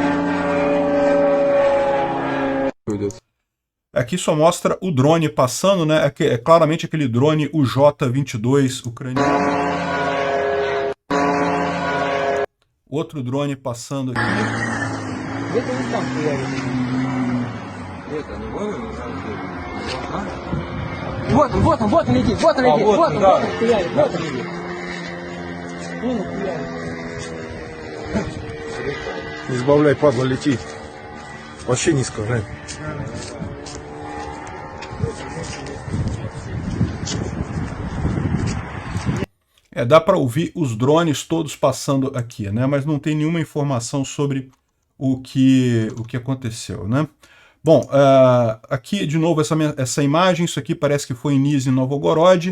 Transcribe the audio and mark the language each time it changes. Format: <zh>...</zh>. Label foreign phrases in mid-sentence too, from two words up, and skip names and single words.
<pt>Aqui só mostra o drone passando, né? É claramente aquele drone, o J-22 ucraniano. Outro drone passando aqui.</pt> <ru>Вот он летит, вот он, Не сбавляй, падла, лети. Вообще низко, глянь.</ru> <pt>Dá para ouvir os drones todos passando aqui, né? Mas não tem nenhuma informação sobre o que aconteceu, né? Bom, aqui de novo essa imagem, isso aqui parece que foi em Nizhny Novgorod.</pt>